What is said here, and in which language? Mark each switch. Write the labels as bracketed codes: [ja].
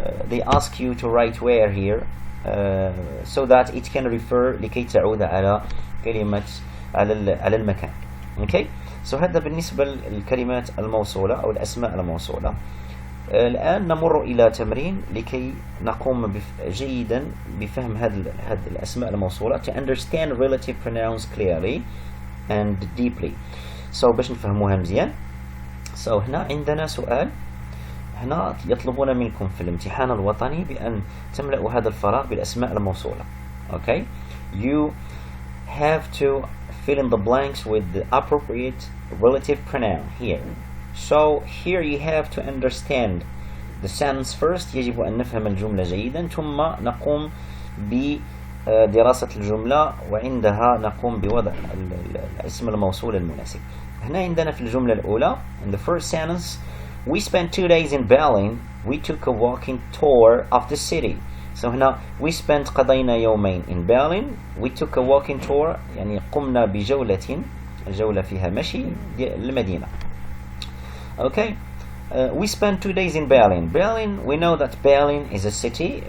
[en] They ask you to write where here so that it can refer [ar] لكي تعود على كلمة على المكان. [en] Okay? [ar] So هذا بالنسبة للكلمات الموصولة أو الأسماء الموصولة. الآن نمر إلى تمرين لكي نقوم جيدا بفهم هذه الأسماء الموصولة [en] to understand relative pronouns clearly and deeply. [ar] So باش نفهموها مزيان. So هنا عندنا سؤال. هنا يطلبون منكم في الامتحان الوطني بأن تملأوا هذا الفراغ بالأسماء الموصولة. [en] Okay? You have to fill in the blanks with the appropriate relative pronoun here. So here you have to understand the sentence first. [ar] يجب أن نفهم الجملة جيدا ثم نقوم بدراسة الجملة وعندها نقوم بوضع الاسم الموصول المناسب. هنا عندنا في الجملة الأولى [en] in the first sentence we spent 2 days in Berlin. We took a walking tour of the city. So هنا we spent [ar] قضينا يومين [en] in Berlin. We took a walking tour [ar] يعني قمنا بجولة، الجولة فيها مشي للمدينة. [en] Okay, we spent 2 days in Berlin. Berlin, we know that Berlin is a city.